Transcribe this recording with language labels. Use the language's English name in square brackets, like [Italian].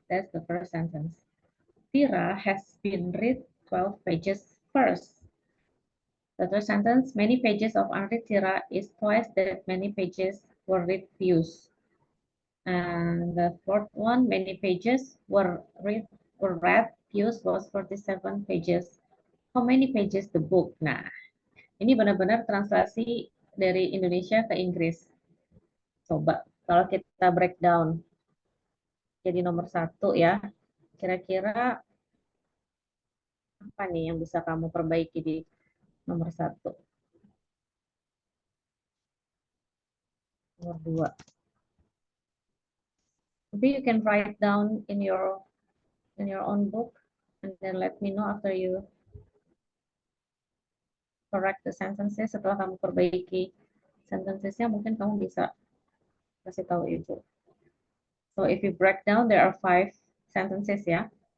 [English] That's the first sentence. Tira has been read 12 pages first. The third sentence, many pages of Henri Tira is twice that many pages were read Pius. And the fourth one, many pages were read Pius was 47 pages. How many pages the book? [Indonesian] Nah, ini benar-benar translasi dari Indonesia ke Inggris. Coba kalau kita breakdown jadi nomor 1 ya, kira-kira apa nih yang bisa kamu perbaiki di nomor 1? Nomor 2. [English] Maybe you can write down in your own book and then let me know after you correct the sentences. [Indonesian] Setelah kamu perbaiki sentencesnya, mungkin kamu bisa kasih tahu Ibu. [English] So if you break down, there are 5 sentences ya.